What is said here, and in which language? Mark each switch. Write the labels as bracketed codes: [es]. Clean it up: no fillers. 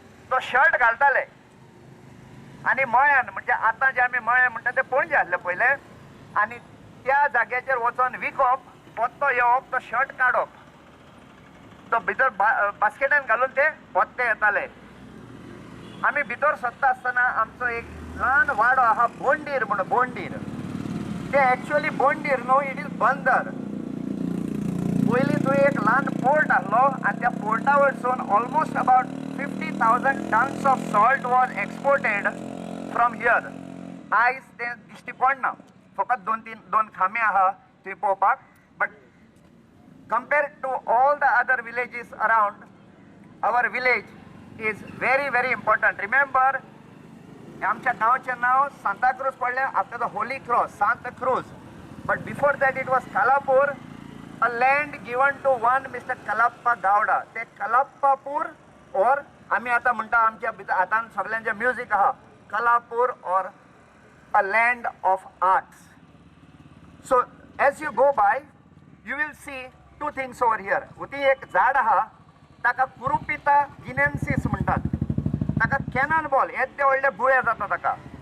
[gom] तो शर्ट घालताले आनी मळ्यान म्हणजे आतां जे आमी मळे म्हणटा ते पणजे आसले पयले आनी त्या जाग्याचेर वचोन विकप, पोत्तो येवप, तो शर्ट काडप, तो भितर बास्केटान घालून ते पोत्ते येताले. आमी भितर सरता आसतना आमचो एक ल्हान वाडो आहा बोंडीर म्हणून, बोंडीर ते एक्चुअली बोंडीर न्हू, [en] It is बंदर. [gom] पयलीं थंय एक ल्हान पोर्ट आसलो आनी त्या पोर्टा वयरसून [en] Almost about 50,000 tons of salt was exported from here. [gom] आयज ते दिश्टी पडना, फकत दोन खांबे आहा थंय पळोवपाक. [en] But compared to all the other villages around, our village is very very important. Remember, [gom] आमच्या गांवचें नांव सांता क्रूज पडलें [en] after the Holy Cross, [gom] सांता cruise. [en] But before that it was Kalapur, a land given to one Mr. Kalappa Gowda. [gom] ते कलाप्पापूर और आमी आतां म्हणटा आमच्या हातान सगळ्यांचें म्युजीक आहा कलापूर और [en] a land of arts. So as you go by you will see two things over here. [gom] उती एक झाड आहा ताका कुरुपिता गिनेन्सिस म्हणटात, ताका कॅनन बॉल येदे व्हडले बुळे जाता ताका.